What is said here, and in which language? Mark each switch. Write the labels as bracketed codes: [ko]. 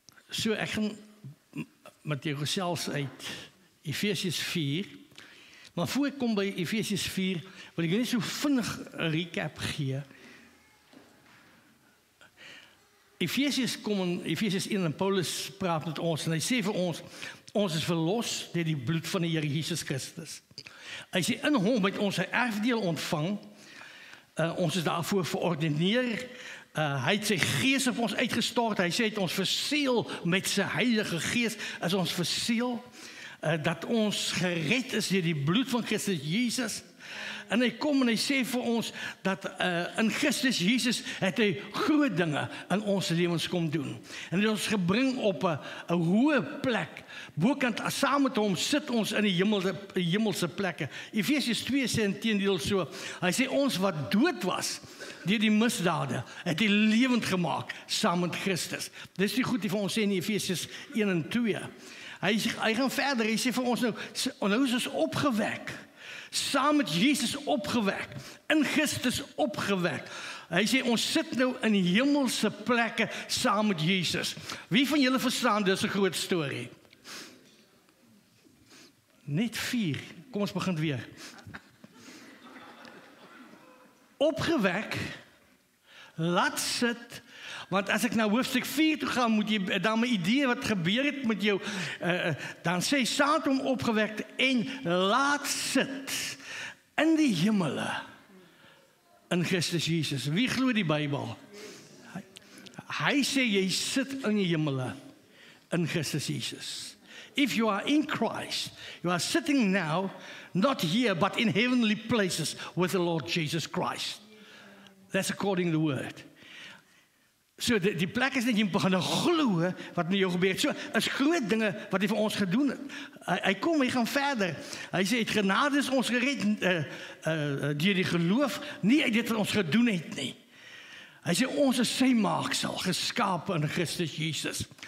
[af] So ek gaan met jou gesels uit Efesiërs 4, maar voor ek kom by Efesiërs 4, wil ek net so vinnig 'n recap gee. Efesiërs 1 en Paulus praat met ons en hy sê vir ons is verlos deur die bloed van die Here Jesus Christus. Hy sê in hom het ons 'n erfdeel ontvang, ons is daarvoor verordeneer. Hy het sy gees op ons uitgestort. Hy sê het ons verseël met sy Heilige Gees, is ons verseël, dat ons gered is deur die bloed van Christus Jesus. En hy kom en hy sê vir ons dat in Christus Jesus het hy groot dinge in ons lewens kom doen. En hy het ons gebring op 'n hoë plek. Bokant saam met hom sit ons in die hemelse plekke. Efesiërs 2 sê inteendeel so. Hy sê ons wat dood was deur die misdade, het hy lewend gemaak saam met Christus. Dis die goed wat ons sê in Efesiërs 1 en 2. Hy gaan verder, hy sê vir ons nou is ons opgewek. Saam met Jesus opgewek, in Christus opgewek. Hy sê ons sit nou in hemelse plekke saam met Jesus. Wie van julle verstaan dis 'n groot storie? Net 4. Kom ons begin weer. Opgewek, laat sit, want as ek na hoofstuk 4 toe gaan, moet jy dan 'n idee wat gebeur het met jou, dan sê saad hom opgewek en laat sit in die hemele, in Christus Jesus. Wie glo die Bybel? Hy sê jy sit in die hemele in Christus Jesus. [en] If you are in Christ, you are sitting now, not here, but in heavenly places with the Lord Jesus Christ. That's according to the word. [af] So die plek is net jy begin glo wat met jou gebeur. So is groot dinge wat hy vir ons gedoen het. Hy kom, hy gaan verder. Hy sê, het genade is ons gered deur die geloof, nie uit dit wat ons gedoen het nie. Hy sê, ons is sy maaksel, geskape in Christus Jesus.